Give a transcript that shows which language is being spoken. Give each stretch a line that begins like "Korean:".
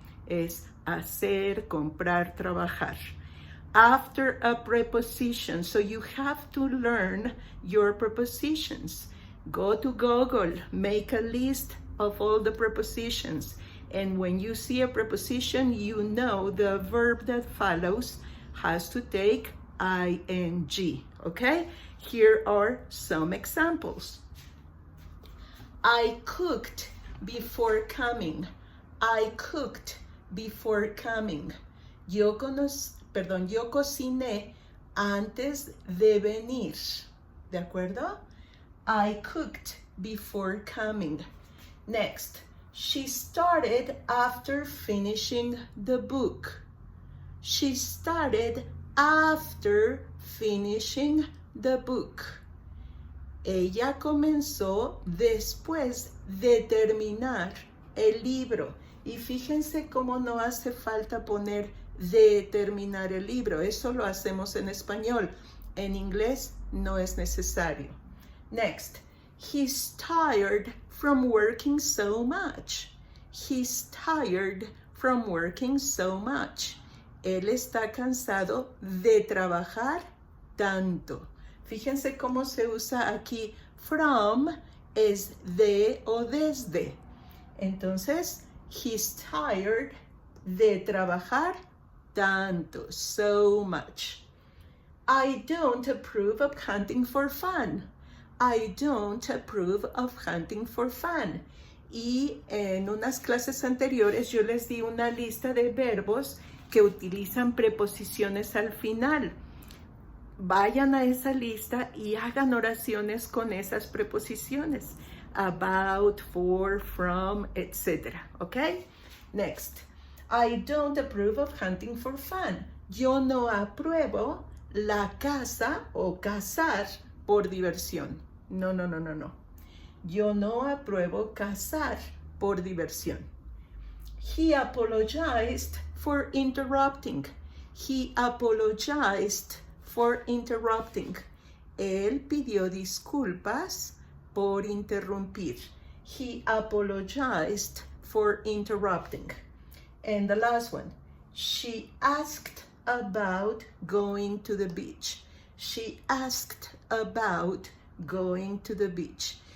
Spanish: Es hacer, comprar, trabajar.
English: After a preposition, so you have to learn your prepositions. Go to Google, make a list of all the prepositions. And when you see a preposition, you know the verb that follows has to take ing, okay? Here are some examples. I cooked before coming. I cooked before coming.
Spanish: Yo cociné antes de venir. ¿De acuerdo?
English: I cooked before coming. Next, she started after finishing the book. She started after finishing the book.
Spanish: Ella comenzó después de terminar el libro. Y fíjense cómo no hace falta poner de terminar el libro. Eso lo hacemos en español. En inglés no es necesario.
English: Next, he's tired from working so much. He's tired from working so much.
Spanish: Él está cansado de trabajar tanto. Fíjense cómo se usa aquí from, es de o desde. Entonces,
English: he's tired
Spanish: de trabajar
English: tanto, so much. I don't approve of hunting for fun. I don't approve of hunting for fun.
Spanish: Y en unas clases anteriores yo les di una lista de verbos que utilizan preposiciones al final. Vayan a esa lista y hagan oraciones con esas preposiciones.
English: About, for, from, etc. Okay? Next. I don't approve of hunting for fun.
Spanish: Yo no apruebo la caza o cazar por diversión. No. Yo no apruebo cazar por diversión.
English: He apologized for interrupting. He apologized for interrupting.
Spanish: Él pidió disculpas por interrumpir.
English: He apologized for interrupting. And the last one, she asked about going to the beach. She asked about going to the beach.